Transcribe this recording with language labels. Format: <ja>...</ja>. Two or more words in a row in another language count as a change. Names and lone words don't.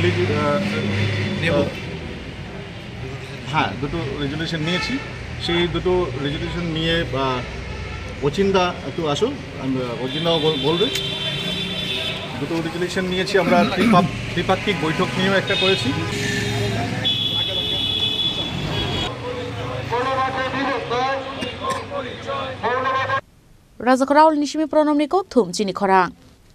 <bn>দুটো রেজলিউশন নিয়েছি সেই দুটো রেজলিউশন নিয়ে অচিন্তা একটু আসো অচিন্তাও বলবে দুটো রেজলিউশন নিয়েছি আমরা ত্রিপাক্ষিক বৈঠক নিয়েও একটা করেছি</bn> <trp>Rajakor aul nishimi pronomni kok thum chini khorang</trp>